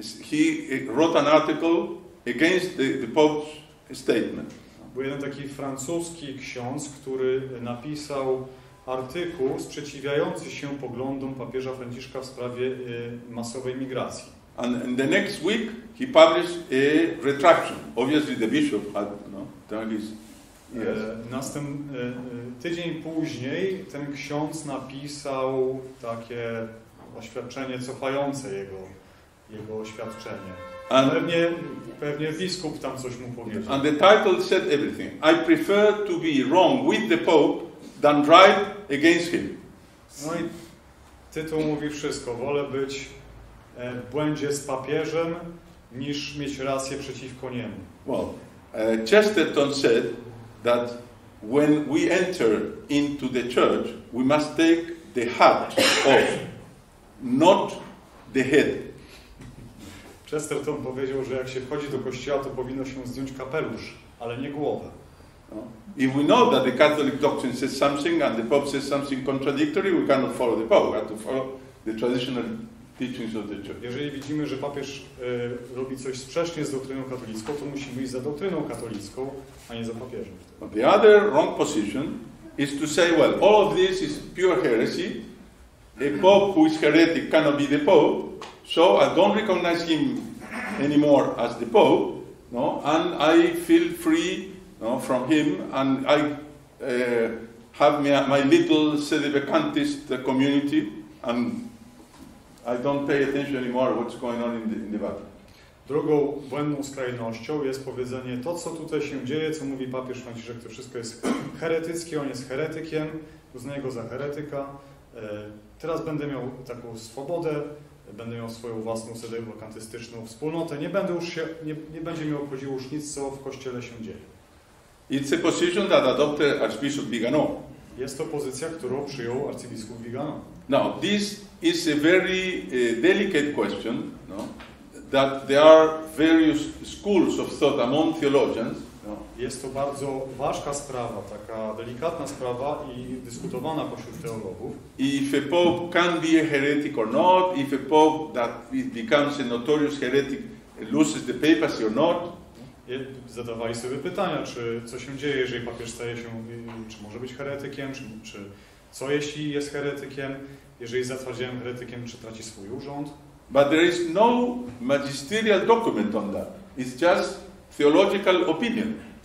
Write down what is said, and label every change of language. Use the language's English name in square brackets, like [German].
[English] He wrote an article against the Pope's statement. [Polish] Był jeden taki francuski ksiądz, który napisał artykuł sprzeciwiający się poglądom papieża Franciszka w sprawie masowej migracji. [English] And the next week he published a retraction. Obviously the bishop had done his. Yes. [Polish] Tydzień później ten ksiądz napisał takie oświadczenie cofające jego oświadczenie. Pewnie biskup tam coś mu powiedział. [English] And the title said everything. I prefer to be wrong with the Pope than right against him. [Polish] No i tytuł mówi wszystko. Wolę być w błędzie z papieżem, niż mieć rację przeciwko niemu. [English] Well, Chesterton said that when we enter into the church, we must take the hat off, not the head. [Polish] Chesterton powiedział, że jak się wchodzi do kościoła, to powinno się zdjąć kapelusz, ale nie głowę. [English] If we know that the Catholic doctrine says something and the Pope says something contradictory, we cannot follow the Pope. We have to follow the traditional teachings of the church. [Polish] Jeżeli widzimy, że papież robi coś sprzecznie z doktryną katolicką, to musimy iść za doktryną katolicką, a nie za papieżem. [English] The other wrong position is to say, well, all of this is pure heresy. A Pope who is heretic cannot be the Pope, so I don't recognize him anymore as the Pope, and I feel free from him, and I have my little sedevacantist community, and I don't pay attention anymore what's going on in the Vatican. [Polish] Drugą błędną skrajnością jest powiedzenie, to co tutaj się dzieje, co mówi papież Franciszek, to wszystko jest heretyckie, on jest heretykiem, uznaję go za heretyka. Teraz będę miał taką swobodę, będę miał swoją własną sedewakantystyczną wspólnotę, nie będzie mnie obchodziło już nic, co w Kościele się dzieje. [English] It's a position that adopted Archbishop Vigano. [Polish] Jest to pozycja, którą przyjął arcybiskup Vigano. [English] Now, this is a very delicate question, that there are various schools of thought among theologians. [Polish] Jest to bardzo ważka sprawa, taka delikatna sprawa i dyskutowana pośród teologów. [English] If a pope can be a heretic or not, if a pope that becomes a notorious heretic loses the papacy or not. [Polish] Zadawali sobie pytania, co się dzieje, jeżeli papież staje się, czy może być heretykiem, czy Co jeśli jest heretykiem? Jeżeli zatwardziałem heretykiem, czy traci swój urząd? [English] But there is no magisterial document on that. It's just theological opinion.